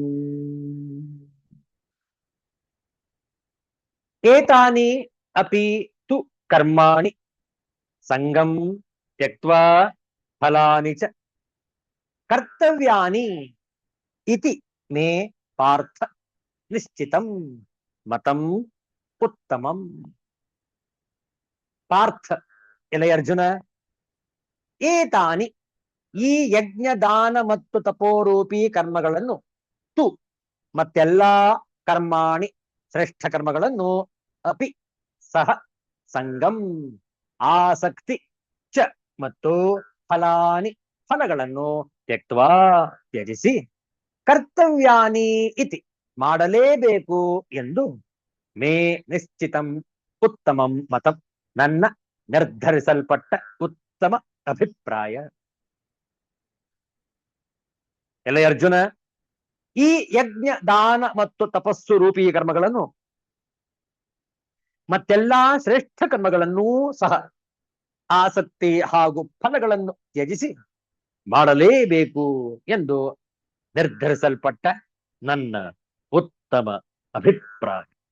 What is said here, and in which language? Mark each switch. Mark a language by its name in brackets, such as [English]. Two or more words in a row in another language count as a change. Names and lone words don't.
[Sanskrit] ಏತಾನಿ ಅಪಿ ತು ಕರ್ಮಾಣಿ ಸಂಗಂ ತ್ಯಕ್ತ್ವಾ ಫಲಾನಿ ಚ ಕರ್ತವ್ಯಾನಿ ಇತಿ ಮೇ ಪಾರ್ಥ ನಿಶ್ಚಿತಂ ಮತಂ ಉತ್ತಮಂ. ಪಾರ್ಥ, [Kannada] ಎಲೆ ಅರ್ಜುನ, ಏತಾನಿ ಈ ಯಜ್ಞ ದಾನ ಮತ್ತು ತಪೋರೂಪಿ ಕರ್ಮಗಳನ್ನು, ತು ಮತ್ತೆಲ್ಲಾ ಕರ್ಮಾಣಿ ಶ್ರೇಷ್ಠ ಕರ್ಮಗಳನ್ನು, ಅಪಿ ಸಹ ಸಂಗಂ ಆಸಕ್ತಿ, ಚ ಮತ್ತು ಫಲಾನಿ ಫಲಗಳನ್ನು ತ್ಯಕ್ತ್ವಾ ತ್ಯಜಿಸಿ, [Sanskrit] ಕರ್ತವ್ಯಾನಿ ಇತಿ [Kannada] ಮಾಡಲೇಬೇಕು ಎಂದು [Sanskrit] ಮೇ ನಿಶ್ಚಿತಂ ಉತ್ತಮಂ ಮತಂ [Kannada] ನನ್ನ ನಿರ್ಧರಿಸಲ್ಪಟ್ಟ ಉತ್ತಮ ಅಭಿಪ್ರಾಯ. ಎಲೆ ಅರ್ಜುನ, ಈ ಯಜ್ಞ ದಾನ ಮತ್ತು ತಪಸ್ಸು ರೂಪಿ ಕರ್ಮಗಳನ್ನು ಮತ್ತೆಲ್ಲಾ ಶ್ರೇಷ್ಠ ಕರ್ಮಗಳನ್ನೂ ಸಹ ಆಸಕ್ತಿ ಹಾಗೂ ಫಲಗಳನ್ನು ತ್ಯಜಿಸಿ ಮಾಡಲೇಬೇಕು ಎಂದು ನಿರ್ಧರಿಸಲ್ಪಟ್ಟ ನನ್ನ ಉತ್ತಮ ಅಭಿಪ್ರಾಯ.